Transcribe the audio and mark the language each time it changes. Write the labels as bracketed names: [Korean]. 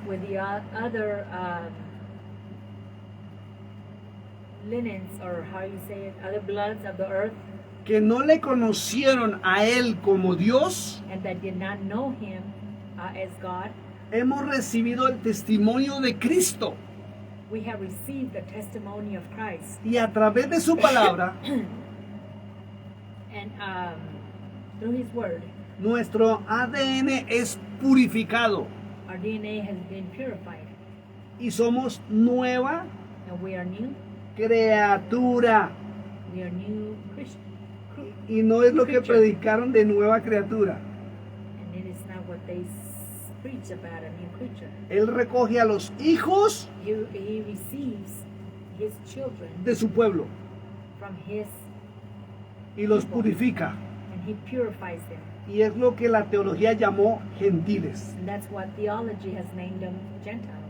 [English] with the other linens, or how you say it, other bloods of the earth, [Spanish] que no le conocieron a Él como Dios, [English] and that did not know him as God, [Spanish] hemos recibido el testimonio de Cristo. [English] we have received the testimony of Christ. [Spanish] Y a través de su palabra, [English] And through His Word, [Spanish] nuestro ADN es purificado [English] our DNA has been purified. [Spanish] y somos nueva [English] And we are new. [Spanish] criatura. [English] We are new Christian. [Spanish] Y no es lo que [English] Creature. [Spanish] predicaron de nueva criatura. [English] And it is not what they preach about, a new creature. [Spanish] Él recoge a los hijos [English] He receives His children [Spanish] de su pueblo [English] from His, [Spanish] y los purifica. [English] and He purifies them. [Spanish] Y es lo que la teología llamó gentiles. [English] And that's what theology has named them Gentiles.